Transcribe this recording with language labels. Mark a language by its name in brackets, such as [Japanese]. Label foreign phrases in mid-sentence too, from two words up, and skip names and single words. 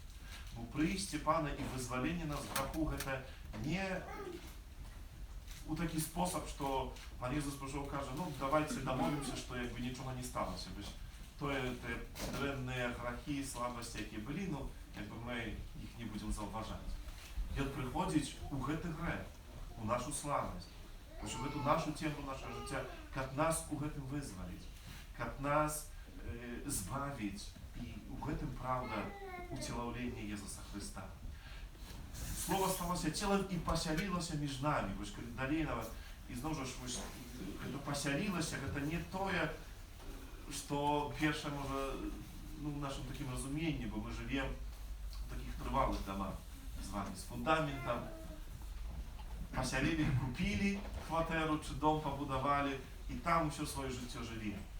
[Belarusian] Бо прыйсці Пана і вызваленне нас з граху гэта не у такі спосаб, што Пан Езус прыйшоў, кажа: давайте дамовімся, што як бы нічога не сталося. Тое дрэнныя грахі, слабасці, якія былі, як бы мы іх не будзем заўважаць. Ён прыходзіць у гэты грэх, у нашу слабасць, у гэту нашу [Russian] тему нашего [Belarusian] жыцця, каб нас у гэтым вызваліць, каб нас збавіць. І у гэтым, правда, уцелаўленне Езуса Христа. Слово сталося целом і пасялілася між намі. Вось калі далей нават, і зноў жа, гэта пасялілася, гэта не тое, што першае, можа, в нашым такім разуменні, бо мы жывем у такіх трывалых домах з вами, з фундаментам, пасялілі, купілі кватэру, чи дом пабудавалі, і там усё сваё жыццё жылі.